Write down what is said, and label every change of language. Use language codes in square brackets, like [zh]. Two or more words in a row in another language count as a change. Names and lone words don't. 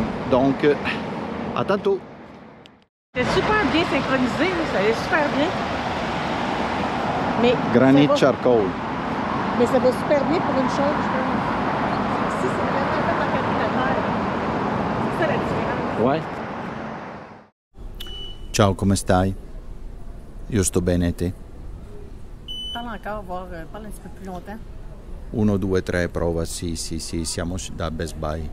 [fr] Donc à tantôt. C'est super bien synchronisé, ça allait super bien. Mais [en] Granite charcoal. [fr] Mais ça va super bien pour une chose, je pense. Ici, c'est vraiment comme en calculateur. C'est ça la différence. Ouais. [it] Ciao, come stai? Io sto bene, te? [fr] Parle encore, parle un petit peu plus longtemps. [it] 1, 2, 3, prova, sì, siamo da Best Buy.